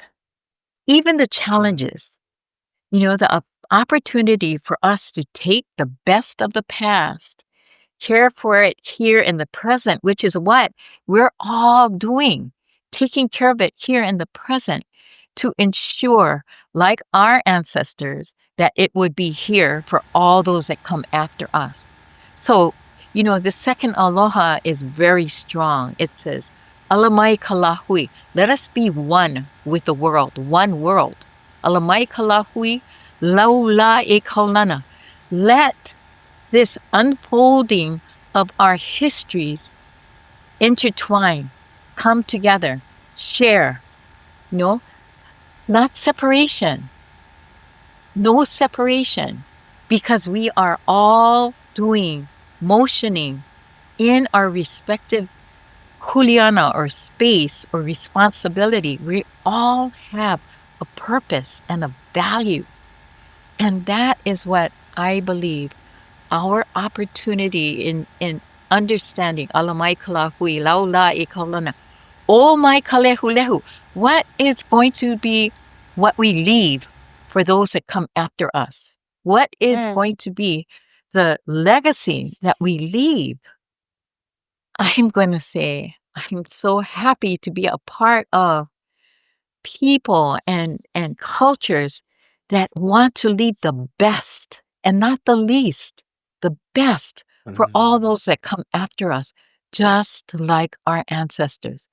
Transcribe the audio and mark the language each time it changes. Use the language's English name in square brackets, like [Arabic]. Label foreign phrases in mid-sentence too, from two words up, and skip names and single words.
[English] even the challenges, you know, the opportunity for us to take the best of the past, care for it here in the present, which is what we're all doing, taking care of it here in the present to ensure, like our ancestors, that it would be here for all those that come after us. So, you know, the second aloha is very strong. It says, [Hawaiian] Alamai kalahui, [English] let us be one with the world, one world. [Hawaiian] Alamai kalahui, laula e kaulana. [English] Let this unfolding of our histories intertwine, come together, share, not separation, no separation, because we are all motioning in our respective kuleana or space or responsibility. We all have a purpose and a value. And that is what I believe our opportunity in understanding [Hawaiian] alamai kalahui, laula e kaulana, o mai kalehulehu, [English] what is going to be what we leave for those that come after us? What is going to be the legacy that we leave? I'm going to say, I'm so happy to be a part of people and cultures that want to lead the best and not the least, the best for all those that come after us, just like our ancestors.